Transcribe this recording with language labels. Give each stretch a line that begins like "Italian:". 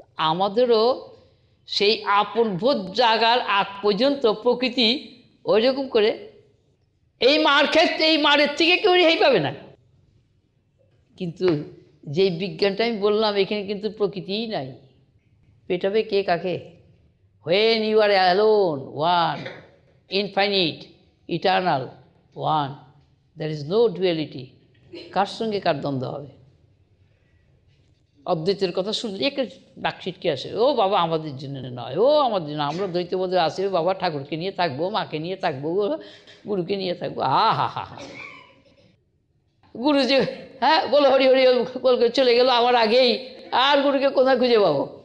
Bangla: আমাদেরও সেই আপন বোধ জাগার আগ পর্যন্ত প্রকৃতি ওই রকম করে, এই মার ক্ষেত্রে এই মারের থেকে কেউ রেহাই পাবে না। কিন্তু যেই বিজ্ঞানটা আমি বললাম, এখানে কিন্তু প্রকৃতিই নাই, পেটাবে কে কাকে?
English: When you are alone, one, infinite, eternal, one, there is no duality.
Bangla: কার সঙ্গে কার দ্বন্দ্ব হবে? অদ্বৈতের কথা শুনলে একটা ডাক ছিটকে আসে, ও বাবা আমাদের জন্য নয়, ও আমাদের জন্য, আমরা দ্বৈতবোধে আসি, ও বাবা ঠাকুরকে নিয়ে থাকবো, মাকে নিয়ে থাকবো, গুরুকে নিয়ে থাকবো, হা হা হা। গুরু যে হ্যাঁ বলো হরি হরি বল করে চলে গেল আমার আগেই, আর গুরুকে কোথায় খুঁজে পাবো?